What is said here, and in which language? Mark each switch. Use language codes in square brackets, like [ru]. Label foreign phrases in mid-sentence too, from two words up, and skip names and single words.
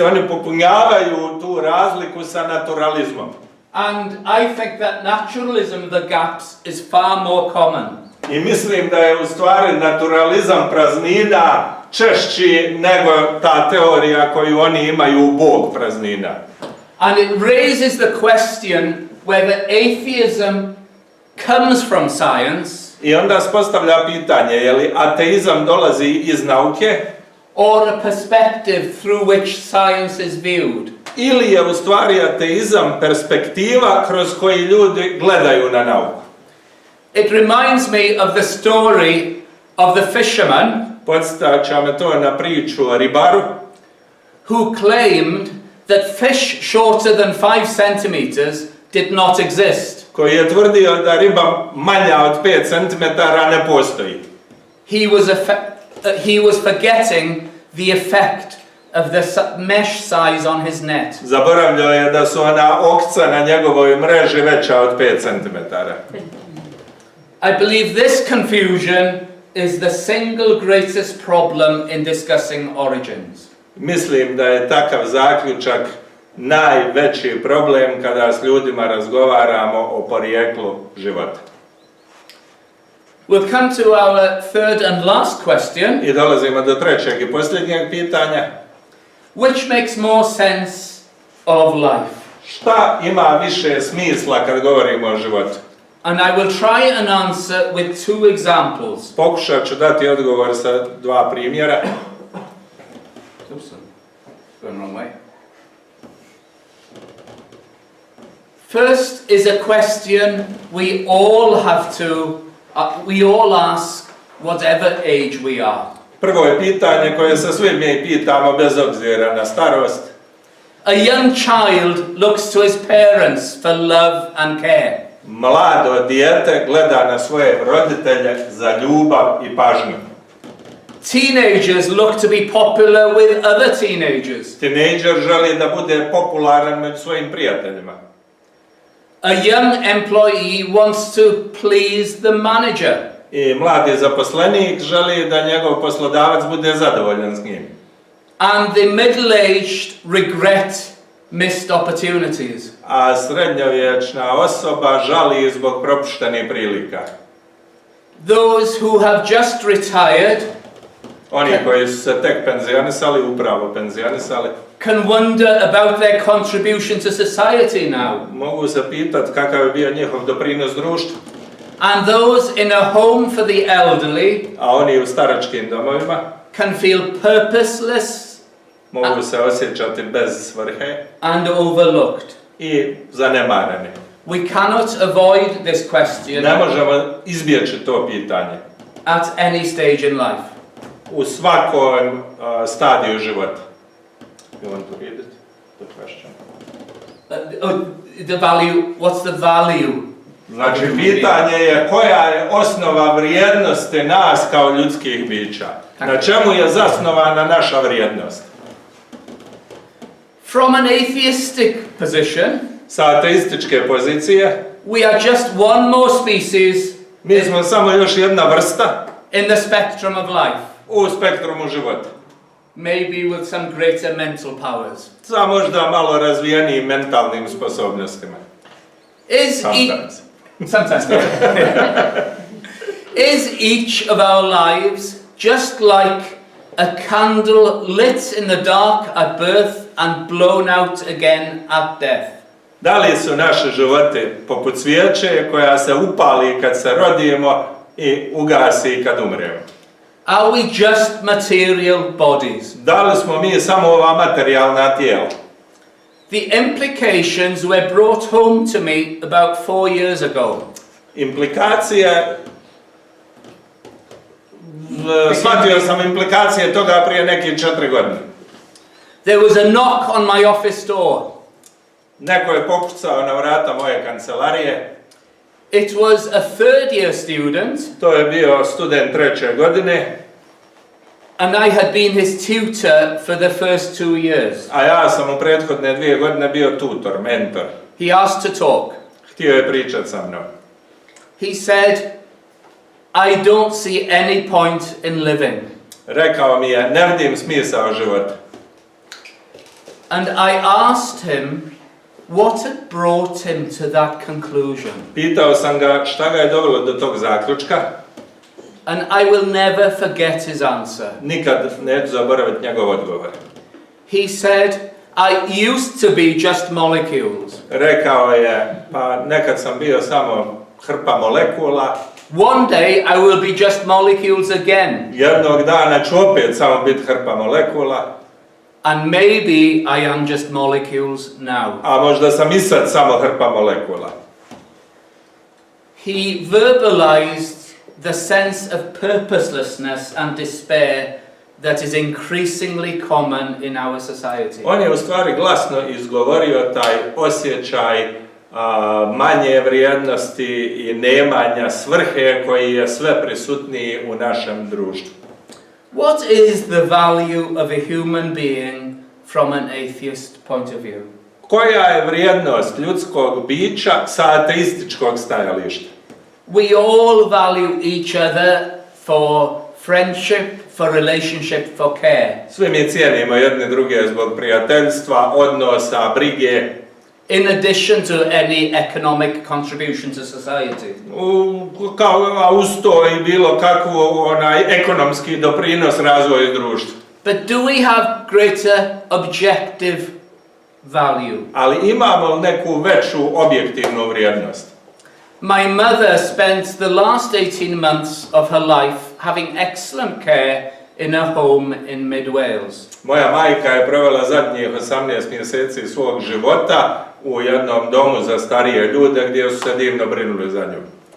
[bs] Oni popunjavaju tu razliku sa naturalizmom. [en] And I think that naturalism, the gaps, is far more common. [bs] I mislim da je u stvari naturalizam praznina češći nego ta teorija koju oni imaju, Bog praznina. [en] And it raises the question whether atheism comes from science [bs] I onda se postavlja pitanje, je li ateizam dolazi iz nauke [en] or a perspective through which science is viewed. [bs] ili je u stvari ateizam perspektiva kroz koju ljudi gledaju na nauku. [en] It reminds me of the story of the fisherman [bs] Podsjeća me to na priču o ribaru [en] who claimed that fish shorter than 5 centimeters did not exist. [bs] koji je tvrdio da riba manja od 5 cm ne postoji. [en] He was forgetting the effect of the mesh size on his net. [bs] Zaboravljao je da su ona okca na njegovoj mreži veća od 5 cm. [en] I believe this confusion is the single greatest problem in discussing origins. [bs] Mislim da je takav zaključak najveći problem kada s ljudima razgovaramo o porijeklu života. [en] We'll come to our third and last question. [bs] I dolazimo do trećeg i posljednjeg pitanja. [en] Which makes more sense of life? [bs] Šta ima više smisla kad govorimo o životu? [en] And I will try an answer with 2 examples. [bs] Pokušat ću dati odgovor sa 2 primjera. [en] Oops, going the wrong way. First is a question we all have to, we all ask whatever age we are. [bs] Prvo je pitanje koje se svi mi pitamo bez obzira na starost. [en] A young child looks to his parents for love and care. [bs] Mlado dijete gleda na svoje roditelje za ljubav i pažnju. [en] Teenagers look to be popular with other teenagers. [bs] Tinejdžer želi da bude popularan među svojim prijateljima. [en] A young employee wants to please the manager. [bs] I mladi zaposlenik želi da njegov poslodavac bude zadovoljan s njim. [en] And the middle-aged regret missed opportunities. [bs] A srednjovječna osoba žali zbog propuštenih prilika. [en] Those who have just retired [bs] Oni koji su se tek penzionisali, upravo penzionisali, [en] can wonder about their contribution to society now. [bs] mogu se pitati kakav je bio njihov doprinos društvu. [en] And those in a home for the elderly [bs] A oni u staračkim domovima [en] can feel purposeless [bs] mogu se osjećati bez svrhe [en] and overlooked. [bs] i zanemareni. [en] We cannot avoid this question [bs] Ne možemo izbjeći to pitanje [en] at any stage in life. [bs] u svakom stadiju života. [en] You want to read it? The question. The value, what's the value? [bs] Znači, pitanje je koja je osnova vrijednosti nas kao ljudskih bića. Na čemu je zasnovana naša vrijednost? [en] From an atheistic position, [bs] Sa ateističke pozicije, [en] we are just one more species [bs] mi smo samo još jedna vrsta [en] in the spectrum of life, [bs] u spektrumu života. [en] maybe with some greater mental powers. [bs] Sa možda malo razvijenijim mentalnim sposobnostima. [en] Is sometimes. Is each of our lives just like a candle lit in the dark at birth and blown out again at death? [bs] Da li su naši životi poput svijeće koja se upali kad se rodimo i ugasi kad umremo? [en] Are we just material bodies? [bs] Da li smo mi samo ova materijalna tijela? [en] The implications were brought home to me about 4 years ago. [bs] Shvatio sam implikacije toga prije nekih 4 godine. [en] There was a knock on my office door. [bs] Neko je pokucao na vrata moje kancelarije. [en] It was a third year student, [bs] To je bio student 3. godine, [en] and I had been his tutor for the first 2 years. [bs] a ja sam u prethodne 2 godine bio tutor, mentor. [en] He asked to talk. [bs] Htio je pričat sa mnom. [en] He said, I don't see any point in living. [bs] Rekao mi je, ne vidim smisao života. [en] And I asked him what had brought him to that conclusion. [bs] Pitao sam ga šta ga je dovelo do tog zaključka. [en] And I will never forget his answer. [bs] Nikad neću zaboraviti njegov odgovor. [en] He said, I used to be just molecules. [bs] Rekao je, pa nekad sam bio samo hrpa molekula. [en] One day I will be just molecules again. [bs] Jednog dana ću opet samo biti hrpa molekula. [en] And maybe I am just molecules now. [bs] A možda sam i sad samo hrpa molekula. [en] He verbalized the sense of purposelessness and despair that is increasingly common in our society. [bs] On je u stvari glasno izgovorio taj osjećaj manje vrijednosti i nemanja svrhe koji je sve prisutniji u našem društvu. [en] What is the value of a human being from an atheist point of view? [bs] Koja je vrijednost ljudskog bića sa ateističkog stajališta? [en] We all value each other for friendship, for relationship, for care. [bs] Svi mi cijenimo jedni druge zbog prijateljstva, odnosa, brige. [en] In addition to any economic contribution to society. [bs] Kao uz to i bilo kakvu ekonomski doprinos razvoju društva. [en] But do we have greater objective value? [bs] Ali imamo li neku veću objektivnu vrijednost? [en] My mother spent the last 18 months of her life having excellent care in a home in mid Wales. [bs] Moja majka je provela zadnjih 18 mjeseci svog života u jednom domu za starije ljude gdje su se divno brinuli za nju.